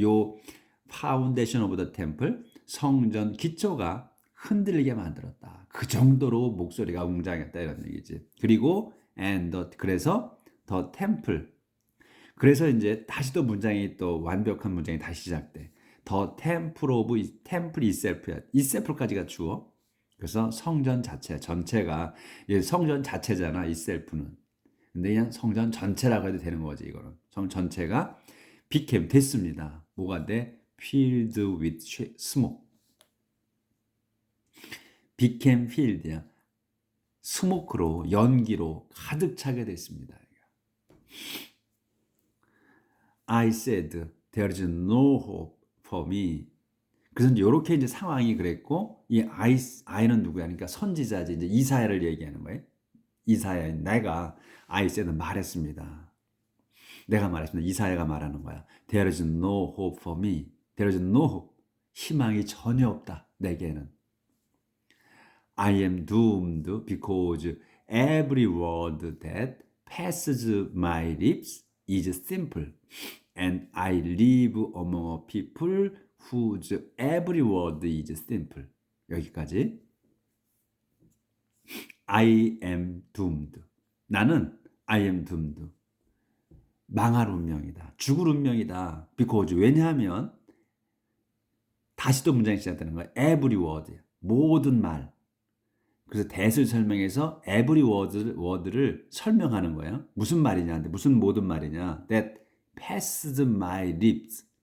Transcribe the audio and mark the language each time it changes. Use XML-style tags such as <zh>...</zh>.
<ko>요</ko> <en>foundation of the temple,</en> <ko>성전 기초가 흔들리게 만들었다. 그 정도로 목소리가 웅장했다 이런 얘기지. 그리고 그래서 the temple. 그래서 이제 다시 또 문장이 또 완벽한 문장이 다시 시작돼.</ko> <en>The temple of temple itself야.</en> <ko>itself까지가 주어. 그래서 성전 자체 전체가 성전 자체잖아. itself는. 근데 그냥 성전 전체라고 해도 되는 거지 이거는. 성 전체가 became 됐습니다. 뭐가 돼?</ko> <en>Filled with smoke. became filled야.</en> <ko>스모크로 연기로 가득 차게 됐습니다.</ko> <en>I said there is no hope for me.</en> <ko>그래서 이렇게 이제 상황이 그랬고 이 I는 누구야? 그러니까 선지자지 이제 이사야를 얘기하는 거예요. 이사야 내가</ko> <en>I said</en> <ko>말했습니다. 내가 말했습니다. 이사야가 말하는 거야.</ko> <en>There is no hope for me. There is no hope.</en> <ko>희망이 전혀 없다. 내게는.</ko> <en>I am doomed because every word that passes my lips is simple, and I live among a people whose every word is simple.</en> <ko>여기까지.</ko> <en>I am doomed.</en> <ko>나는</ko> <en>I am doomed.</en> <ko>망할 운명이다. 죽을 운명이다. Because 왜냐하면 다시 또 문장이 시작되는 거야.</ko> <en>Every word.</en> <ko>모든 말. 그래서 that을 설명해서 every word를 설명하는 거예요. 무슨 말이냐? 무슨 모든 말이냐?</ko> <en>That passes my lips.</en>